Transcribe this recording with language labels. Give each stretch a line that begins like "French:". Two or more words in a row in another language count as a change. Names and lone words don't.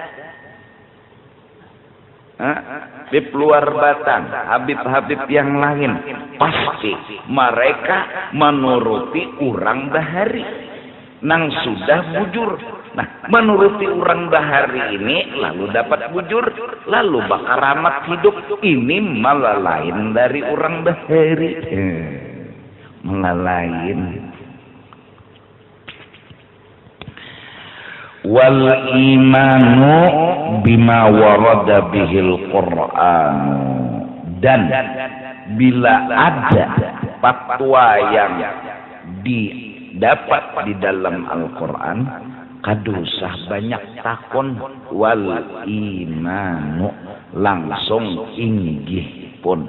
Banjar: Habib luar Batang, Habib-Habib yang lain, pasti mereka menuruti orang bahari nang sudah bujur. Nah, menuruti orang bahari ini lalu dapat bujur, lalu bakaramat hidup. Ini malah lain dari orang bahari, malah lain.
Arabic: Wal imanu bima warada bihil Qur'an,
Banjar: dan bila ada fatwa yang didapat di dalam Al-Quran, kadusah banyak takon.
Arabic: Wal imanu
Banjar: langsung inggih pun.